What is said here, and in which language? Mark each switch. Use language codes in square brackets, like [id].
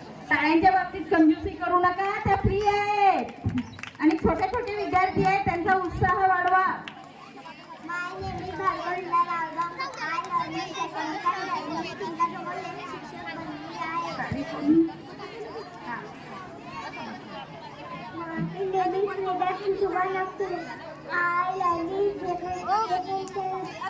[mr] टाळ्यांच्या बाबतीत कंजूसी करू नका. त्या फ्री आहेत आणि छोटे छोटे विद्यार्थी आहेत. त्यांचा उत्साह वाढवा. [en] My name is Bhargava Ravdam. I learn in second standard. [mr] मी तुमच्यासमोर शिक्षक बनली आहे. [en] My name is Vedashree Subhan Nagsure. I learn in second standard.